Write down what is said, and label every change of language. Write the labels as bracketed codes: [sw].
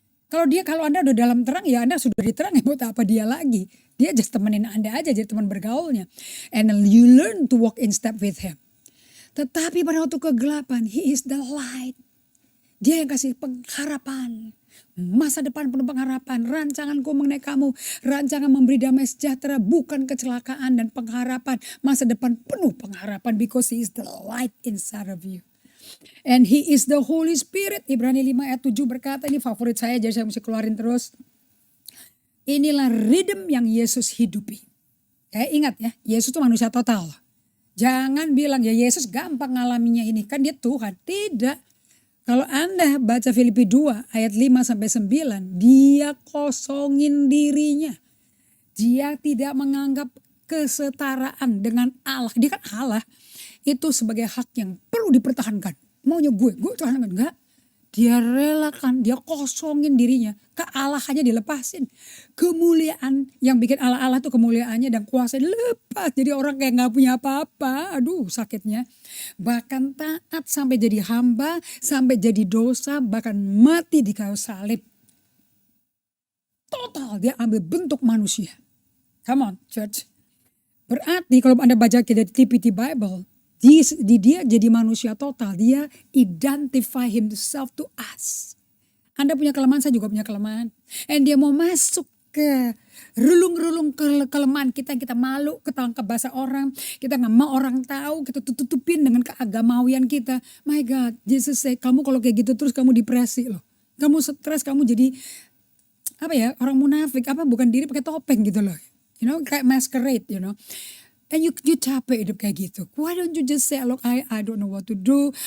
[id] Kalau Anda udah dalam terang, ya Anda sudah diterang, ya buat apa dia lagi? Dia [en] just [id] temenin Anda aja, jadi teman bergaulnya. [en] And you learn to walk in step with him. [id] Tetapi pada waktu kegelapan, [en] he is the light. [id] Dia yang kasih pengharapan. Masa depan penuh pengharapan. Rancanganku mengenai kamu. Rancangan memberi damai sejahtera. Bukan kecelakaan dan pengharapan. Masa depan penuh pengharapan. [en] Because he is the light inside of you. And he is the Holy Spirit. [id] Ibrani 5 ayat 7 berkata. Ini favorit saya, jadi saya mesti keluarin terus. Inilah rhythm yang Yesus hidupi. Ingat ya, Yesus itu manusia total. Jangan bilang ya Yesus gampang ngalaminya ini. Kan dia Tuhan. Tidak. Kalau Anda baca Filipi 2 ayat 5-9, dia kosongin dirinya. Dia tidak menganggap kesetaraan dengan Allah. Dia kan Allah. Itu sebagai hak yang perlu dipertahankan. Maunya gue tahankan. Enggak. Dia relakan, dia kosongin dirinya. Kealahannya dilepasin. Kemuliaan yang bikin Allah tuh kemuliaannya dan kuasa dilepas. Jadi orang kayak gak punya apa-apa. Aduh sakitnya. Bahkan taat sampai jadi hamba, sampai jadi dosa, bahkan mati di kayu salib. Total dia ambil bentuk manusia. [en] Come on church. [id] Berarti kalau Anda baca di TPT Bible, dia jadi manusia total. Dia [en] identify himself to us. [id] Anda punya kelemahan, saya juga punya kelemahan. And dia mau masuk ke relung-relung kelemahan kita. Kita malu ketangkap bahasa orang. Kita gak mau orang tahu. Kita tutupin dengan keagamawian kita. [en] My God, Jesus say, [id] kamu kalau kayak gitu terus kamu depresi loh. Kamu stres, kamu jadi orang munafik. Bukan diri pakai topeng gitu loh. [en] You know, [id] kayak [en] masquerade, you know. And you [id] capek hidup kayak gitu. [en] Why don't you just say, look, I don't know what to do.